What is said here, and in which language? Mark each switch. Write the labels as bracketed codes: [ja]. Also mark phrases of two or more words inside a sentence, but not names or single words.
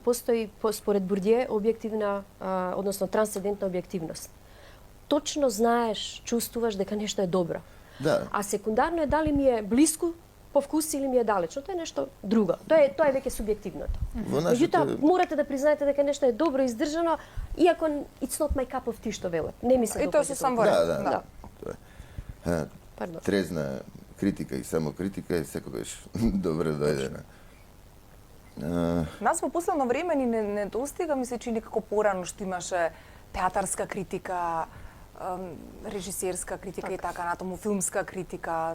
[mk] Постои според Бурдие објективна, односно трансцендентна објективност. Точно знаеш, чувствуваш дека нешто е добро. Да. А секундарно е дали ми е блиску по вкус или ми е далечно. Тоа е нешто друго. Тоа е веќе субјективното. Во нашите... Меѓутоа, морате да признаете дека нешто е добро издржано, иако [en] it's not my cup of tea [mk] што велат. Не ми се И тоа допаѓа сум тоа. во ред. Да. Тоа е. Пардон. Трезна критика и самокритика е секогаш добре дојдена. Нас во последно време ни не достига, ми се чини како порано што имаше театарска критика, режисерска критика и така натаму, филмска критика.